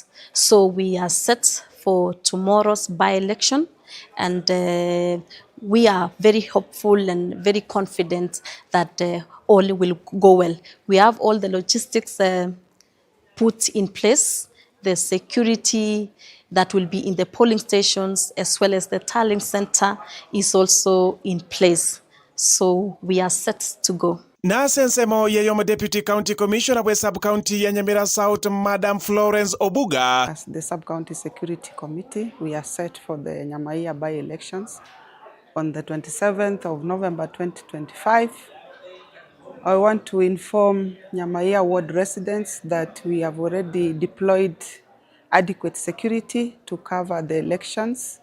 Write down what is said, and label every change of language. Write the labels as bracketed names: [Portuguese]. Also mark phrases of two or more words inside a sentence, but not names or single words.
[English] So we are set for tomorrow's by-election, and we are very hopeful and very confident that all will go well. We have all the logistics put in place, the security that will be in the polling stations as well as the tallying center is also in place. So we are set to go. [Gusii] Na sensemo yeyomo [English] Deputy County Commissioner [Gusii] we Sub-County ya Nyamira South, Madam Florence Obuga. [English] As the Sub-County Security Committee, we are set for the Nyamaiya by-elections on the 27th of November 2025. I want to inform Nyamaiya ward residents that we have already deployed adequate security to cover the elections.